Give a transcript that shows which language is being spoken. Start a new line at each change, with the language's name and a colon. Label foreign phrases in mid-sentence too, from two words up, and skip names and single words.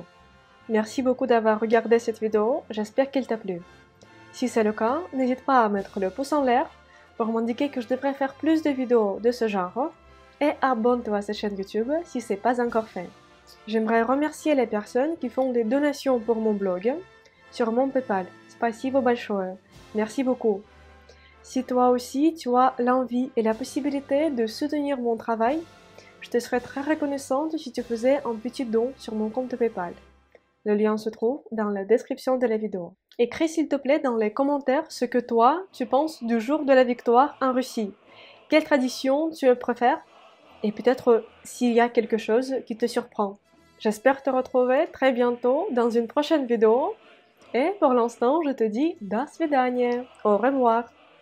French: Merci beaucoup d'avoir regardé cette vidéo, j'espère qu'elle t'a plu. Si c'est le cas, n'hésite pas à mettre le pouce en l'air pour m'indiquer que je devrais faire plus de vidéos de ce genre et abonne-toi à cette chaîne YouTube si ce n'est pas encore fait. J'aimerais remercier les personnes qui font des donations pour mon blog sur mon PayPal.
Russian: Спасибо большое.
French: Merci beaucoup. Si toi aussi tu as l'envie et la possibilité de soutenir mon travail, je te serais très reconnaissante si tu faisais un petit don sur mon compte PayPal. Le lien se trouve dans la description de la vidéo. Écris s'il te plaît dans les commentaires ce que toi tu penses du jour de la victoire en Russie. Quelle tradition tu préfères? Et peut-être s'il y a quelque chose qui te surprend. J'espère te retrouver très bientôt dans une prochaine vidéo. Et pour l'instant, je te dis
Russian: до свидания.
French: Au revoir.